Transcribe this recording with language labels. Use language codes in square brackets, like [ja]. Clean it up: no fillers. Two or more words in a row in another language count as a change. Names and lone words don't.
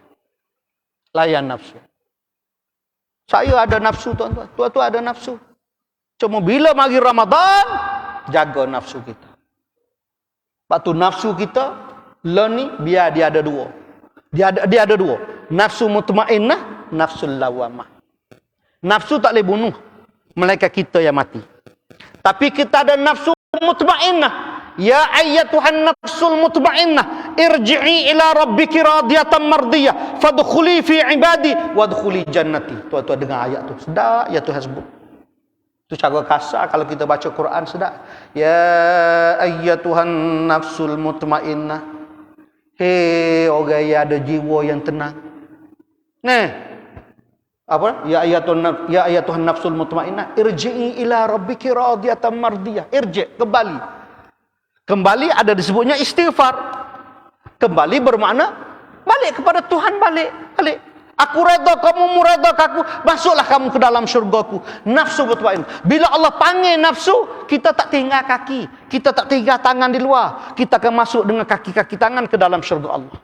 [ms] Layan nafsu. Saya ada nafsu tuan-tuan. Tuan-tuan ada nafsu. Cuma bila mari Ramadan, jaga nafsu kita. Sebab tu nafsu kita ni biar dia ada dua. Dia ada dua. Nafsu mutmainnah, nafsu lawamah. Nafsu tak boleh bunuh melainkan kita yang mati. Tapi kita ada nafsu mutmainnah. [ar] يا أيتها النفس المطمئنة, ارجعي إلى ربك راضية مرضية فادخلي في عبادي وادخلي جنتي. [ms] Tuan-tuan dengar ayat tu. Sedap ya Tuhan sebut. Itu cara kasar kalau kita baca Quran sedap. [ar] يا أيتها النفس المطمئنة. [ms] Hei orang yang ada jiwa yang tenang. [ar] يا أيتها النفس المطمئنة ارجعي إلى ربك راضية مرضية. [ms] Kembali. Kembali ada disebutnya istighfar. Kembali bermakna balik kepada Tuhan, balik. Aku redha, kamu redha aku, masuklah kamu ke dalam syurgaku. Nafsu mutmainnah. Bila Allah panggil nafsu, kita tak tinggal kaki, kita tak tinggal tangan di luar, kita akan masuk dengan kaki-kaki tangan ke dalam syurga Allah.